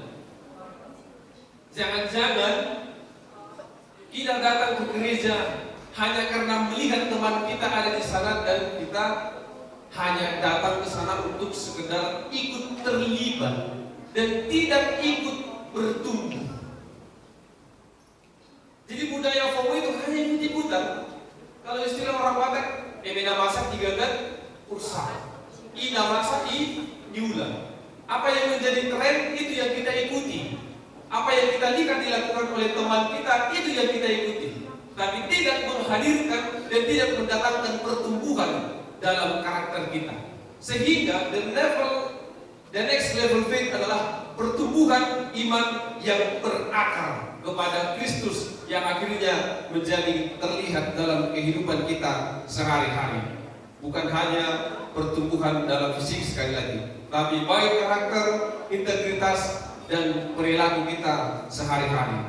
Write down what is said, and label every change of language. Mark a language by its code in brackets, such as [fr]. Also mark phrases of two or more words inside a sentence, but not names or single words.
[id] Jangan-jangan kita datang ke gereja hanya karena melihat teman kita ada di sana dan kita hanya datang ke sana untuk sekedar ikut terlibat dan tidak ikut bertumbuh. Jadi budaya FOMO itu hanya ikut-ikutan. Kalau istilah orang Batak, [bbc] emena masak digagat ursa, ina masak diulang. [id] Apa yang menjadi tren itu yang kita ikuti. Apa yang kita lihat dilakukan oleh teman kita itu yang kita ikuti. Tapi tidak menghadirkan dan tidak mendatangkan pertumbuhan dalam karakter kita. Sehingga [en] the next level faith [id] adalah pertumbuhan iman yang berakar kepada Kristus yang akhirnya menjadi terlihat dalam kehidupan kita sehari-hari. Bukan hanya pertumbuhan dalam fisik sekali lagi, tapi baik karakter, integritas, dan perilaku kita sehari-hari.